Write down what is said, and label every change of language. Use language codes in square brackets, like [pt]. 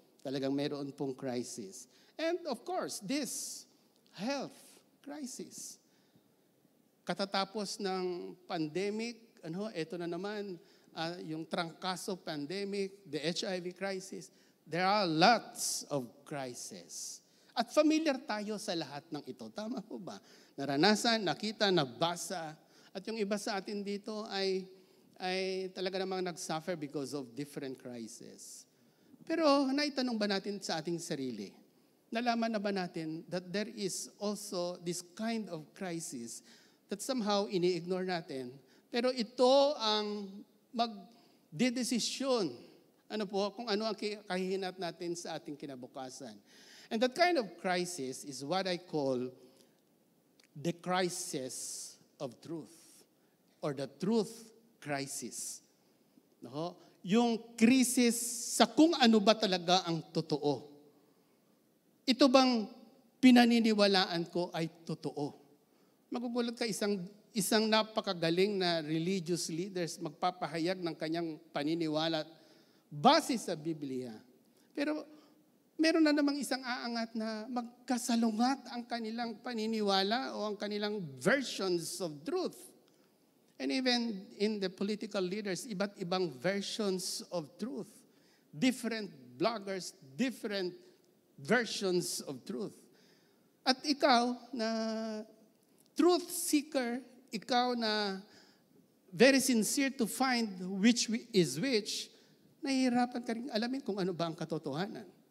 [tl] Talagang mayroon pong crisis. [en] And of course, this health crisis. [tl] Katatapos ng pandemic, ito na naman, yung trangkaso pandemic, [en] the HIV crisis. There are lots of crises. [tl] At familiar tayo sa lahat ng ito. Tama po ba? Naranasan, nakita, nabasa. At yung iba sa atin dito ay talaga namang nag-suffer [en] because of different crises. [tl] Pero naitanong ba natin sa ating sarili? Nalaman na ba natin [en] that there is also this kind of crisis that somehow [tl] ini-ignore natin? Pero ito ang magdedesisyon kung ano ang kahihinat natin sa ating kinabukasan. [en] And that kind of crisis is what I call the crisis of truth or the truth crisis. [tl] No? Yung krisis sa kung ano ba talaga ang totoo. Ito bang pinaniniwalaan ko ay totoo? Magugulat ka, isang napakagaling na religious leaders magpapahayag ng kanyang paniniwala base sa Biblia. Pero meron na namang isang aangat na magkasalungat ang kanilang paniniwala o ang kanilang [en] versions of truth. And even in the political leaders, [tl] iba't ibang [en] versions of truth. Different bloggers, different versions of truth. [tl] At ikaw na truth seeker, ikaw na [en] very sincere to find which is which, [tl] nahihirapan ka rin alamin kung ano ba ang katotohanan.